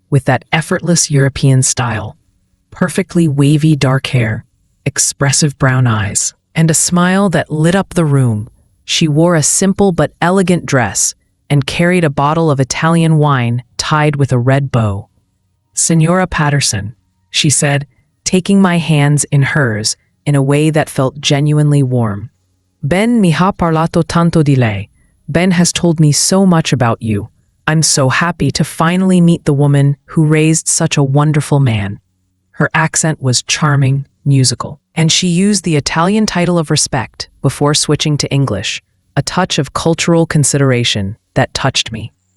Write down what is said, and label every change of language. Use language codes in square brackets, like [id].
[en] with that effortless European style. Perfectly wavy dark hair, expressive brown eyes, and a smile that lit up the room. She wore a simple but elegant dress and carried a bottle of Italian wine tied with a red bow. "Signora Patterson," she said, taking my hands in hers in a way that felt genuinely warm. [it] "Ben mi ha parlato tanto di lei. [en] Ben has told me so much about you. I'm so happy to finally meet the woman who raised such a wonderful man." Her accent was charming, musical, and she used the Italian title of respect before switching to English, a touch of cultural consideration that touched me.